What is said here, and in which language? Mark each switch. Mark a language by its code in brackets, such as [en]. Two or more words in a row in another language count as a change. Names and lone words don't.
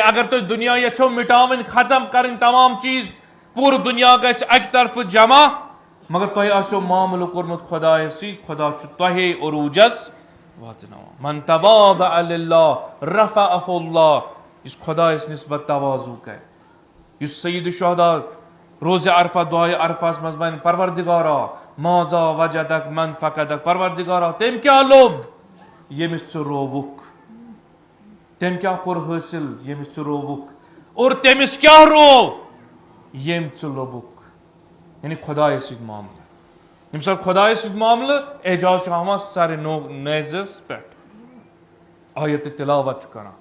[ks] اگر تُہۍ دُنیا یژھو مٹاوٕنۍ ختم کرٕنۍ تمام چیز پوٗرٕ دُنیا گژھِ اکہِ طرفہٕ جمع مگر تۄہہِ آسیو معاملہٕ کوٚرمُت خۄدایس سۭتۍ خۄدا چھُ تۄہے عروٗجس واتناوان [ar] من تواضع للہ رفعہ اللہ [ks] یُس خۄدایس نسبت تواضوٗ کرِ یُس سید الشہداء روزِ عرفہ دۄہہِ عرفس منٛز ونہِ پروردگارا [ar] ماذا وجدک من فقدک، [ks] پروردگارا تم کیا لوب یمس ژٕ رووُکھ، تم کیا کوٚر حٲصِل ییٚمِس ژٕ رووُکھ، اور تٔمِس کیا روو ییٚمۍ ژٕ لوٚبُکھ. یعنی خۄدایَس سۭتۍ معاملہٕ. ییٚمہِ ساتہٕ خۄدایَس سۭتۍ معاملہٕ اعجاز چھُ ہاوان سرِ نیزَس پٮ۪ٹھ، آیتِ تِلاوت چھُ کران.